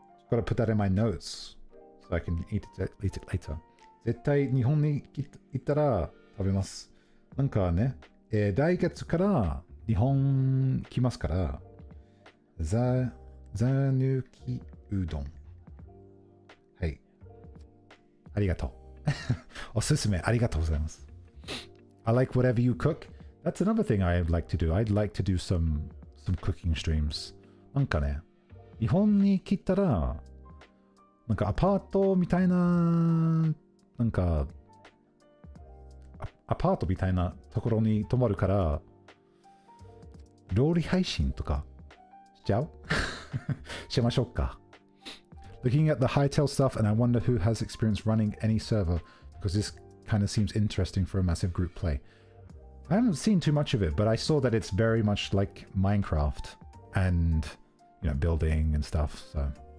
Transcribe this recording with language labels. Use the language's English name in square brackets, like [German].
[English] Gotta put that in my notes so I can eat it later. [Japanese] 絶対日本に行ったら食べます。なんかね、来月から日本来ますから、ざぬきうどん。はい。ありがとう。おすすめありがとうございます。 [English] I like whatever you cook. That's another thing I'd like to do. I'd like to do some cooking streams. [Japanese] なんかね、日本に来たら、なんかアパートみたいな、なんか、アパートみたいなところに泊まるから、料理配信とかしちゃうしましょうか。 [English] Looking at the Hightail stuff, and I wonder who has experience running any server, because this kind of seems interesting for a massive group play. I haven't seen too much of it, but I saw that it's very much like Minecraft and, you know, building and stuff, so.